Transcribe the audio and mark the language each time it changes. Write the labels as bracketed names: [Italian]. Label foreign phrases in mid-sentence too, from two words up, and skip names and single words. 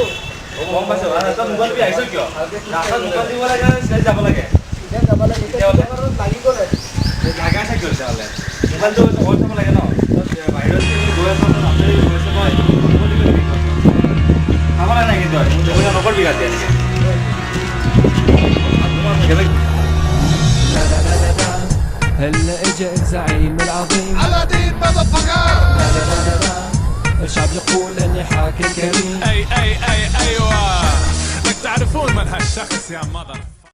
[Assamese] গম পাইছোঁ তই মোবাইল টিপি আহিছ কিয়? ৰাস্তাত মোবাইল দিব লাগে চিধাই যাব লাগে। এতিয়া যাব লাগে। এতিয়া লাগি গ'ল আৰু। জাগা আছে কিয় তেতিয়াহ'লে? মোবাইলটো ঘৰত থ'ব লাগে ন? বাহিৰত গৈ আছ ৰাস্তাৰে গৈ আছ তই খাব লাগে নাই কিন্তু তই নকৰিবি গাড়ী এনেকৈ [Arabic] هلا اجا الزعيم العظيم علادين مذفقر الشعب يقول اني حاكم كريم اي ايوه بدك تعرفون من هالشخص يا مضر